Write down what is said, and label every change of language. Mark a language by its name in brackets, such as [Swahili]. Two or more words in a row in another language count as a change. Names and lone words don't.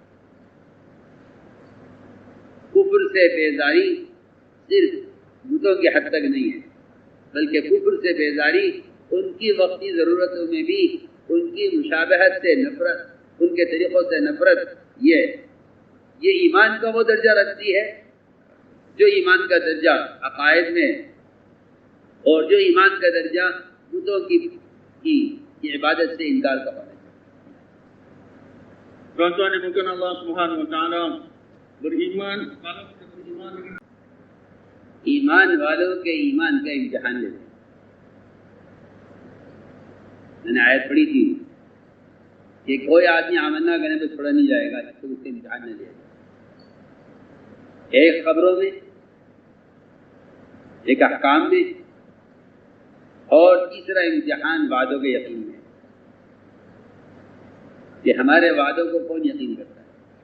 [Urdu] کفر سے بیزاری صرف بتوں کی حد تک نہیں ہے، بلکہ کفر سے بیزاری ان کی وقتی ضرورتوں میں بھی ان کی مشابہت سے نفرت، ان کے طریقوں سے نفرت، یہ ایمان کا وہ درجہ رکھتی ہے جو ایمان کا درجہ عقائد میں اور جو ایمان کا درجہ بتوں کی عبادت سے انکار کا ہونا ہے. [Malay] Tuan-tuan yang mungkin Allah [Arabic] سبحانه وتعالى [Malay] beriman, [Urdu] ایمان والوں کے ایمان کا امتحان لیتے ہیں. میں نے آیت پڑھی تھی کہ کوئی آدمی آمنا کرنے پہ چھوڑا نہیں جائے گا جب تک اس سے امتحان نہ لیا جائے. ایک خبروں میں، ایک احکام میں، اور تیسرا امتحان وعدوں کے یقین میں کہ ہمارے وعدوں کو کون یقین کرتا ہے.